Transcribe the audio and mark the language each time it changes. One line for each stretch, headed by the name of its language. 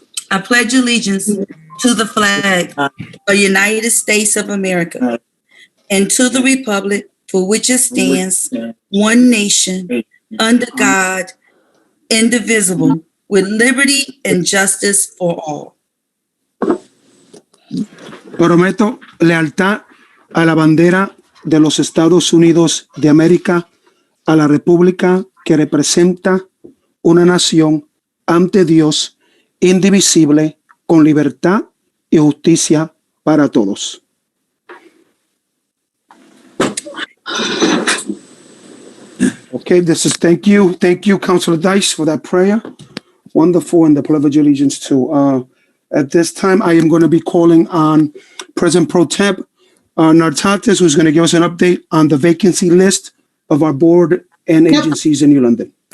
English: I pledge allegiance to the flag of the United States of America and to the republic for which it stands, one nation, under God, indivisible, with liberty and justice for all.
Spanish: Prometo lealtad a la bandera de los Estados Unidos de América a la República que representa una nación ante Dios indivisible, con libertad y justicia para todos.
English: Okay, thank you, Councilor Dice, for that prayer. Wonderful, and the pledge of allegiance too. At this time, I am going to be calling on President Pro Temp Nartatis, who's going to give us an update on the vacancy list of our board and agencies in New London.